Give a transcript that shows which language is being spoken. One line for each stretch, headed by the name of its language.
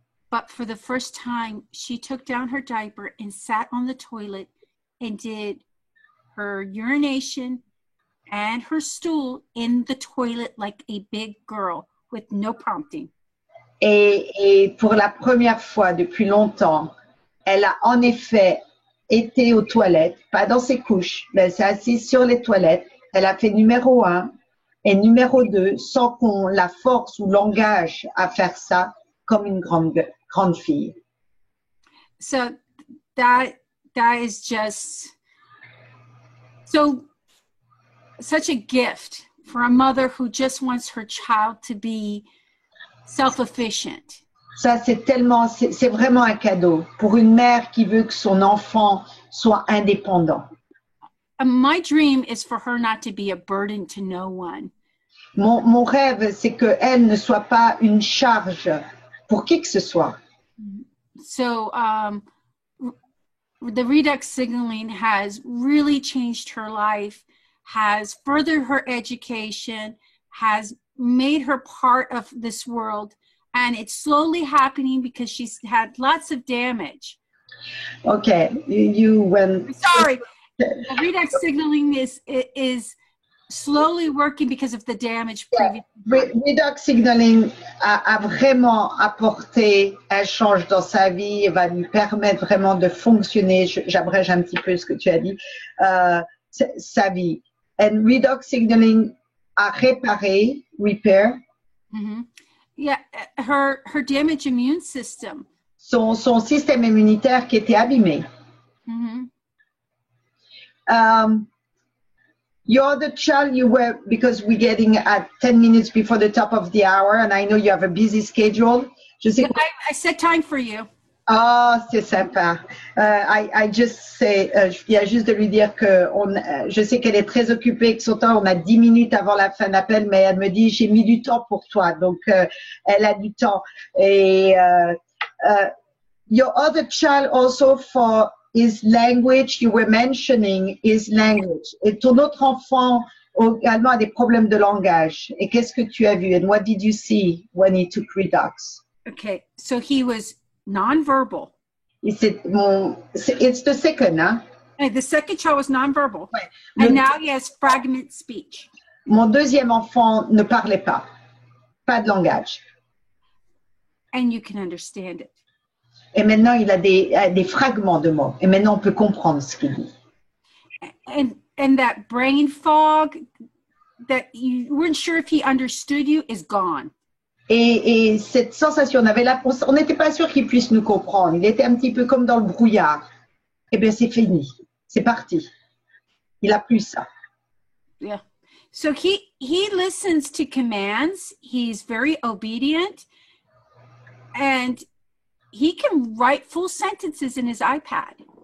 English: But for the first time, she took down her diaper and sat on the toilet and did her urination and her stool in the toilet like a big girl with no prompting.
French: Et pour la première fois depuis longtemps, elle a en effet été aux toilettes, pas dans ses couches, mais elle s'est assise sur les toilettes. Elle a fait numéro 1 et numéro 2 sans qu'on la force ou l'engage à faire ça comme une grande fille.
English: So that is just such a gift for a mother who just wants her child to be self-efficient.
French: Ça, c'est vraiment un cadeau pour une mère qui veut que son enfant soit indépendant.
English: My dream is for her not to be a burden to no one.
French: Mon rêve, c'est qu'elle ne soit pas une charge pour qui que ce soit.
English: So, the redox signaling has really changed her life, has furthered her education, has made her part of this world, and it's slowly happening because she's had lots of damage. Okay, Sorry, the redox signaling is slowly working because of the damage previously.
French: Redox signaling a vraiment apporté un change dans sa vie et va lui permettre vraiment de fonctionner. J'abrège un petit peu ce que tu as dit, sa vie.
English: And redox signaling
French: a réparé,
English: repair. Mm-hmm. Yeah, her damaged immune system.
French: Son système immunitaire qui était abîmé. Mm-hmm.
English: Your other child, because we're getting at 10 minutes before the top of the hour, and I know you have a busy schedule. I set time for you.
French: Oh, c'est sympa.
English: I just say,
French: il y a juste de lui dire que je sais qu'elle est très occupée, que son temps, on a 10 minutes avant la fin d'appel, mais elle me dit, j'ai mis du temps pour toi. Donc, elle a du temps.
English: Et your other child also for his language, you were mentioning his language.
French: Et ton autre enfant également a des problèmes de langage. Et qu'est-ce que tu as vu?
English: And what did you see when he took redox? Okay, so he was nonverbal. It's the second, huh? The second child was nonverbal.
French: Ouais.
English: And now he has fragment speech.
French: Mon deuxième enfant ne parlait pas de langage.
English: And you can understand it.
French: Et maintenant, il a des fragments de mots. Et maintenant, on peut comprendre ce qu'il dit.
English: And that brain fog that you weren't sure if he understood you is gone.
French: Et cette sensation, on n'était pas sûr qu'il puisse nous comprendre. Il était un petit peu comme dans le brouillard. Eh bien, c'est fini. C'est parti. Il a plus ça.
English: Yeah. So he he listens to commands. He's very obedient, and he can write full sentences in his iPad.